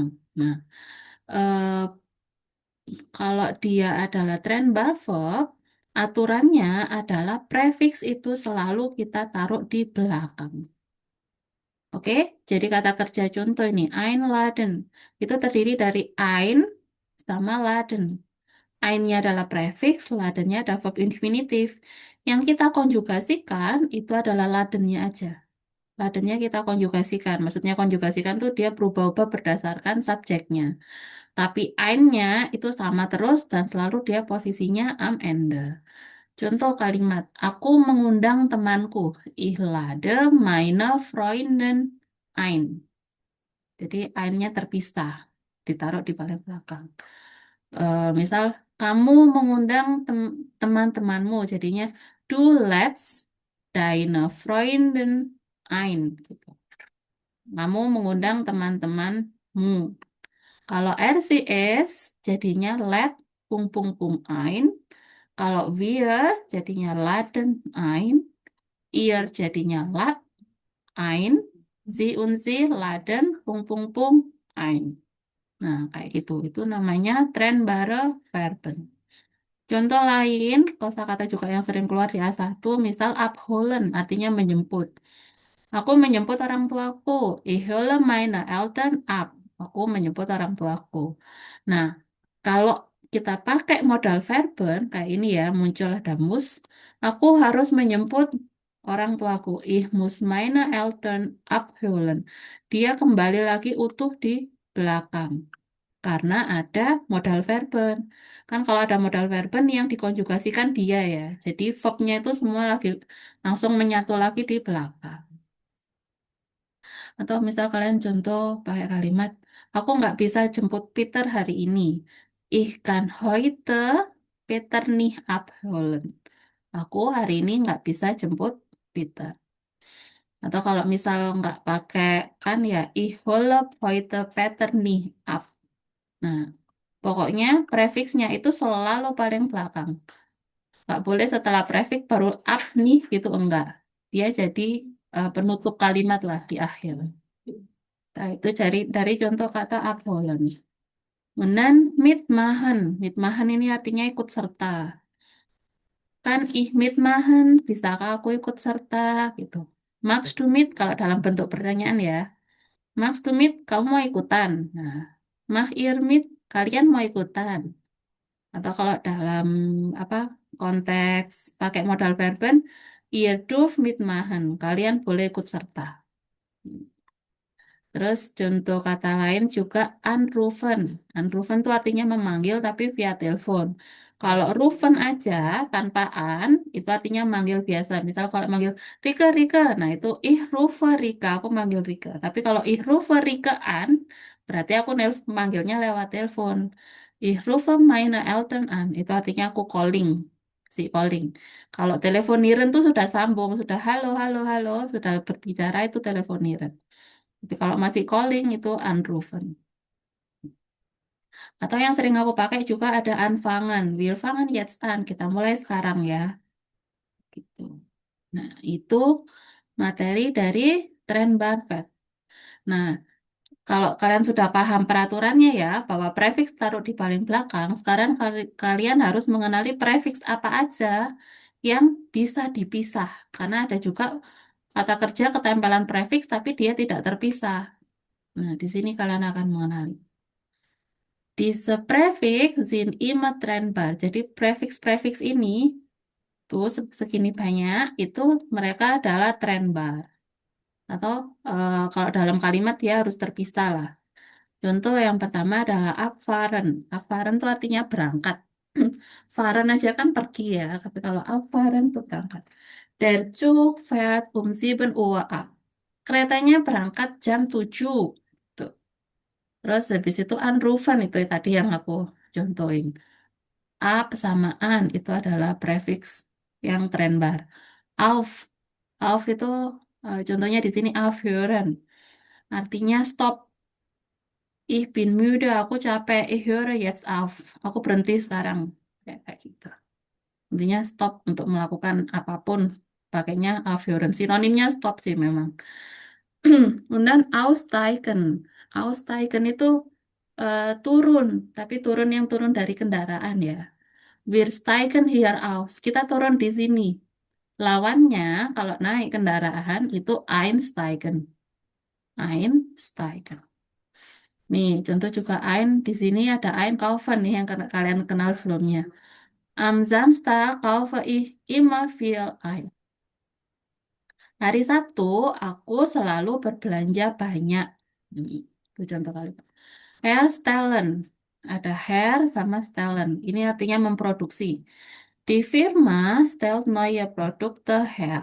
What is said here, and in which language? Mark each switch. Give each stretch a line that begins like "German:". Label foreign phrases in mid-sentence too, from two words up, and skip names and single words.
Indonesian: Nah, eh, kalau dia adalah trendbar verb, aturannya adalah prefiks itu selalu kita taruh di belakang. Oke, jadi kata kerja contoh ini, einladen. Itu terdiri dari ein sama laden. Ein-nya adalah prefiks, ladennya adalah verb infinitif. Yang kita konjugasikan itu adalah ladennya aja. Ladennya kita konjugasikan. Maksudnya konjugasikan tuh dia berubah-ubah berdasarkan subjeknya. Tapi ein-nya itu sama terus dan selalu dia posisinya
German: am ende.
Indonesian: Contoh kalimat, aku mengundang temanku.
German: Ich lade meine Freunden ein.
Indonesian: Jadi ein-nya terpisah, ditaruh di paling belakang. Misal, kamu mengundang teman-temanmu, jadinya
German: du lädst deine Freunden ein.
Indonesian: Gitu. Kamu mengundang teman-temanmu. Kalau RCS jadinya
German: let ein.
Indonesian: Kalau wir jadinya
German: laden ein.
Indonesian: Ihr jadinya
German: lad ein. Sie und sie laden ein.
Indonesian: Nah, kayak gitu. Itu namanya
German: trennbare Verben.
Indonesian: Contoh lain, kosakata juga yang sering keluar di A1, misal abholen, artinya menjemput. Aku menjemput orang tuaku.
German: Ich hole meine Eltern ab.
Indonesian: Aku menjemput orang tuaku. Nah, kalau kita pakai
German: modal verben,
Indonesian: kayak ini ya, muncul ada mus, aku harus menjemput orang tuaku.
German: Ich muss meine Eltern abholen.
Indonesian: Dia kembali lagi utuh di belakang. Karena ada
German: modal verben.
Indonesian: Kan kalau ada
German: modal verben
Indonesian: yang dikonjugasikan dia ya. Jadi verbnya itu semua lagi langsung menyatu lagi di belakang. Atau misal kalian contoh pakai kalimat, aku nggak bisa jemput Peter hari ini.
German: Ich kann heute Peter nicht abholen.
Indonesian: Aku hari ini nggak bisa jemput Peter. Atau kalau misal nggak pakai kan ya,
German: ich hole heute Peter nicht ab.
Indonesian: Nah, pokoknya prefiksnya itu selalu paling belakang. Nggak boleh setelah prefix baru up nih gitu, enggak. Dia jadi penutup kalimat lah di akhir. Nah, itu dari contoh kata abholen. Kemudian mitmachen. Mitmachen ini artinya ikut serta.
German: Kan ich mitmachen,
Indonesian: bisakah aku ikut serta gitu.
German: Magst du mit
Indonesian: kalau dalam bentuk pertanyaan ya.
German: Magst du mit,
Indonesian: kamu mau ikutan. Nah,
German: mach ihr mit,
Indonesian: kalian mau ikutan. Atau kalau dalam apa konteks pakai
German: modal verben, ihr dürft mitmachen,
Indonesian: kalian boleh ikut serta. Terus contoh kata lain juga anrufen. Anrufen itu artinya memanggil tapi via telepon. Kalau rufen aja tanpa an, itu artinya manggil biasa. Misal kalau manggil Rika, Rika, nah itu
German: ich rufe Rika,
Indonesian: aku manggil Rika. Tapi kalau
German: ich rufe Rika an,
Indonesian: berarti aku manggilnya lewat telepon.
German: Ich rufe meine Eltern an,
Indonesian: itu artinya aku calling, si calling. Kalau telefonieren tuh sudah sambung, sudah halo, halo, halo, sudah berbicara itu telefonieren. Tapi kalau masih calling itu anrufen. Atau yang sering aku pakai juga ada anfangen.
German: Wir fangen jetzt an.
Indonesian: Kita mulai sekarang ya. Gitu. Nah, itu materi dari Trennbarvet. Nah, kalau kalian sudah paham peraturannya ya, bahwa prefiks taruh di paling belakang, sekarang kalian harus mengenali prefiks apa aja yang bisa dipisah. Karena ada juga kata kerja ketempelan prefiks tapi dia tidak terpisah. Nah, di sini kalian akan mengenali.
German: Diese Präfix sind immer trennbar.
Indonesian: Jadi prefiks-prefiks ini tuh segini banyak itu mereka adalah trennbar. Atau kalau dalam kalimat dia harus terpisah lah. Contoh yang pertama adalah abfahren. Abfahren itu artinya berangkat. Fahren aja kan pergi ya, tapi kalau abfahren itu berangkat.
German: Der Zug fährt um 7 Uhr ab.
Indonesian: Keretanya berangkat jam 7. Tuh. Terus habis itu anrufen itu tadi yang aku contohin. Ab sama an itu adalah prefix yang trennbar. Auf. Auf itu contohnya di sini aufhören. Artinya stop.
German: Ich bin müde,
Indonesian: aku capek.
German: Ich höre jetzt auf.
Indonesian: Aku berhenti sekarang. Kayak gitu. Intinya stop untuk melakukan apapun. Pakainya aufhören. Sinonimnya stop sih memang. Kemudian aussteigen. Aussteigen itu turun, tapi turun yang turun dari kendaraan ya.
German: Wir steigen hier aus.
Indonesian: Kita turun di sini. Lawannya kalau naik kendaraan itu einsteigen. Einsteigen. Nih, contoh juga ein di sini ada einkaufen nih yang kalian kenal sebelumnya.
German: Am Samstag kaufe ich immer viel ein.
Indonesian: Hari Sabtu aku selalu berbelanja banyak. Itu contoh kalimat. Herstellen. Ada her sama stellen. Ini artinya memproduksi.
German: Die Firma stellt neue Produkte her.